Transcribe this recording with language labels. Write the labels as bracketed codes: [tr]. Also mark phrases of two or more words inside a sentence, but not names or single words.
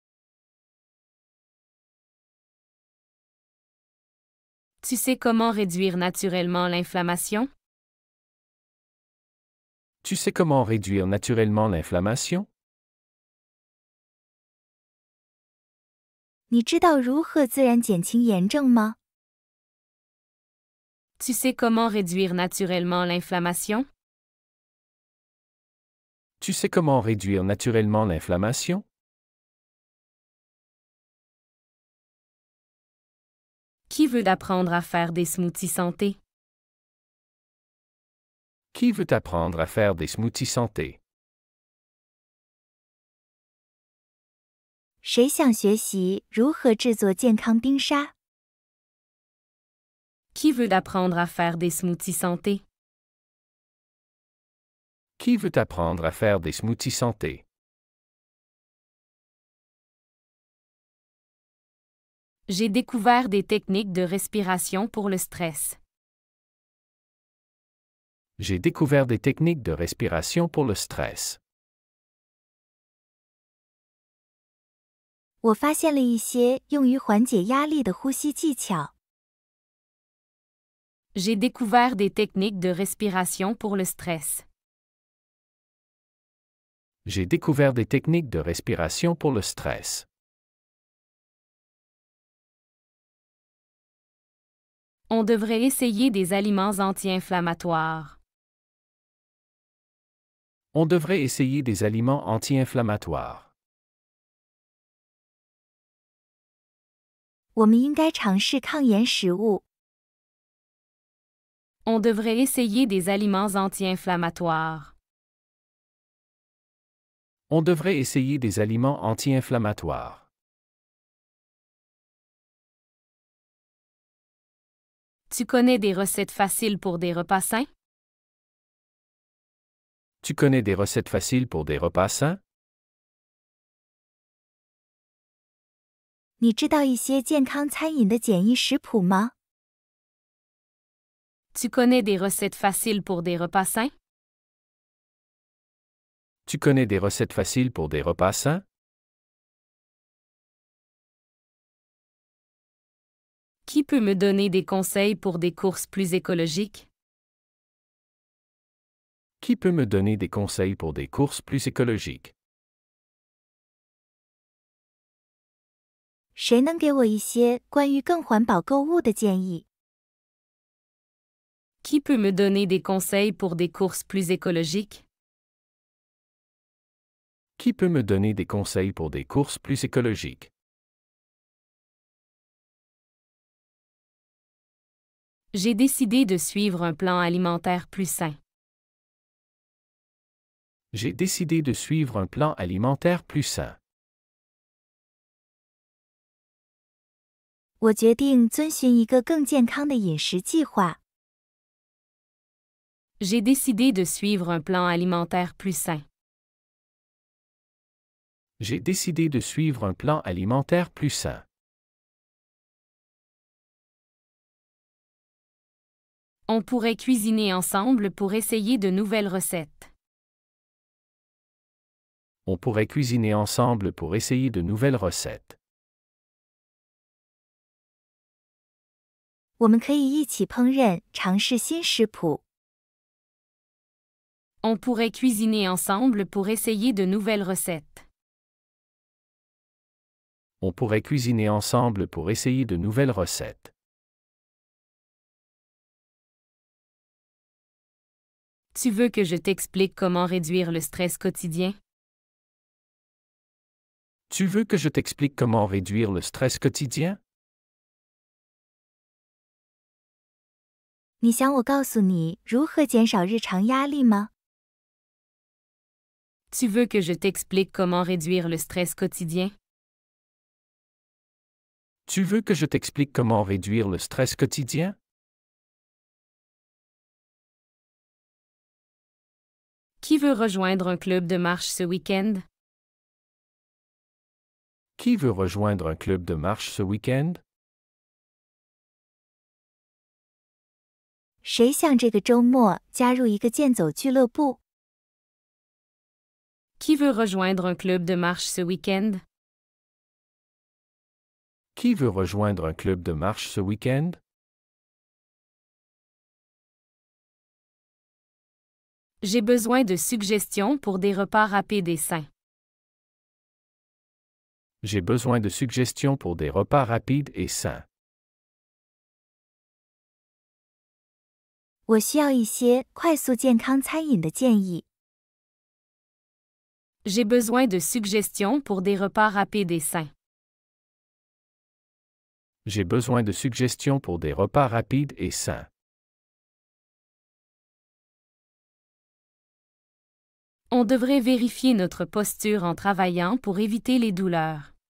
[fr] Tu sais comment réduire naturellement l'inflammation? Tu sais comment réduire naturellement l'inflammation? [zh] 你知道如何自然减轻炎症吗？ [fr] Tu sais comment réduire naturellement l'inflammation? Tu sais comment réduire naturellement l'inflammation? Qui veut apprendre à faire des smoothies santé? Qui veut apprendre à faire des smoothies santé? [zh] 谁想学习如何制作健康冰沙？ [fr] Qui veut apprendre à faire des smoothies santé? Qui veut apprendre à faire des smoothies santé? J'ai découvert des techniques de respiration pour le stress. J'ai découvert des techniques de respiration pour le stress. [zh] 我发现了一些用于缓解压力的呼吸技巧。 [fr] J'ai découvert des techniques de respiration pour le stress. J'ai découvert des techniques de respiration pour le stress. On devrait essayer des aliments anti-inflammatoires. On devrait essayer des aliments anti-inflammatoires. [zh] 我们应该尝试抗炎食物。 [fr] On devrait essayer des aliments anti-inflammatoires. On devrait essayer des aliments anti-inflammatoires. Tu connais des recettes faciles pour des repas sains? Tu connais des recettes faciles pour des repas sains? [zh] 你知道一些健康餐饮的简易食谱吗？ [fr] Tu connais des recettes faciles pour des repas sains? Tu connais des recettes faciles pour des repas sains? Qui peut me donner des conseils pour des courses plus écologiques? Qui peut me donner des conseils pour des courses plus écologiques? [zh] 谁能给我一些关于更环保购物的建议？ [fr] Qui peut me donner des conseils pour des courses plus écologiques? Qui peut me donner des conseils pour des courses plus écologiques? J'ai décidé de suivre un plan alimentaire plus sain. J'ai décidé de suivre un plan alimentaire plus sain. [zh] 我决定遵循一个更健康的饮食计划。 [fr] J'ai décidé de suivre un plan alimentaire plus sain. J'ai décidé de suivre un plan alimentaire plus sain. On pourrait cuisiner ensemble pour essayer de nouvelles recettes. On pourrait cuisiner ensemble pour essayer de nouvelles recettes. [zh] 我们可以一起烹饪，尝试新食谱。 [fr] On pourrait cuisiner ensemble pour essayer de nouvelles recettes. On pourrait cuisiner ensemble pour essayer de nouvelles recettes. Tu veux que je t'explique comment réduire le stress quotidien? Tu veux que je t'explique comment réduire le stress quotidien? [zh] 你想我告诉你如何减少日常压力吗？ [fr] Tu veux que je t'explique comment réduire le stress quotidien? Tu veux que je t'explique comment réduire le stress quotidien? Qui veut rejoindre un club de marche ce week-end? Qui veut rejoindre un club de marche ce week-end? [zh] 谁想这个周末加入一个健走俱乐部？ [fr] Qui veut rejoindre un club de marche ce week-end? Qui veut rejoindre un club de marche ce week-end? J'ai besoin de suggestions pour des repas rapides et sains. J'ai besoin de suggestions pour des repas rapides et sains. [zh] 我需要一些快速健康餐饮的建议。 [fr] J'ai besoin de suggestions pour des repas rapides et sains. J'ai besoin de suggestions pour des repas rapides et sains. On devrait vérifier notre posture en travaillant pour éviter les douleurs.